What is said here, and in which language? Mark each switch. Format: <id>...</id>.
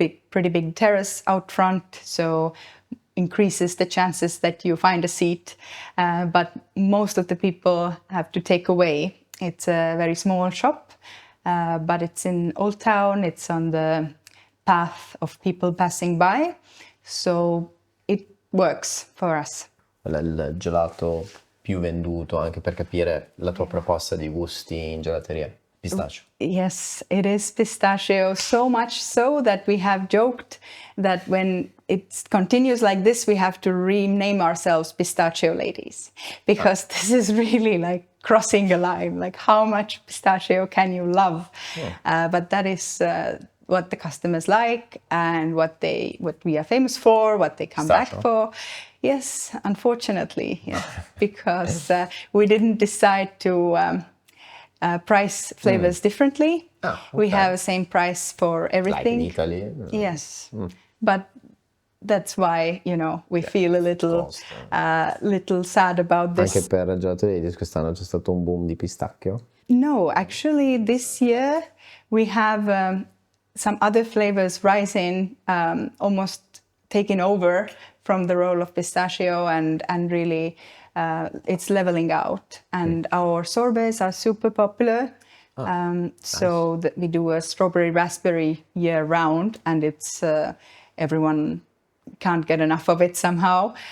<en>Pretty big terrace out front, so increases the chances that you find a seat. But most of the people have to take away. It's a very small shop, but it's in Old Town. It's on the path of people passing by, so it works for us.</en> <it>Il gelato più venduto, anche per capire la tua proposta di gusti in gelateria?</it> <en>Pistachio. Yes, it is pistachio, so much so that we have joked that when it continues like this, we have to rename ourselves Pistachio Ladies, because this is really like crossing a line, like how much pistachio can you love? But that is what the customers like, and what we are famous for, what they come Pistachio. back for. Yes, unfortunately, yes, because we didn't decide to price flavors differently. Okay. We have the same price for everything. Like in Italy? Yes, but that's why, we feel a little sad about this.</en> <it>Anche per Gelato Ladies quest'anno c'è stato un boom di pistacchio?</it> <en>No, actually this year we have some other flavors rising, almost taking over from the role of pistachio, and really it's leveling out. And our sorbets are super popular. So we do a strawberry raspberry year round, and it's everyone can't get enough of it somehow.</en>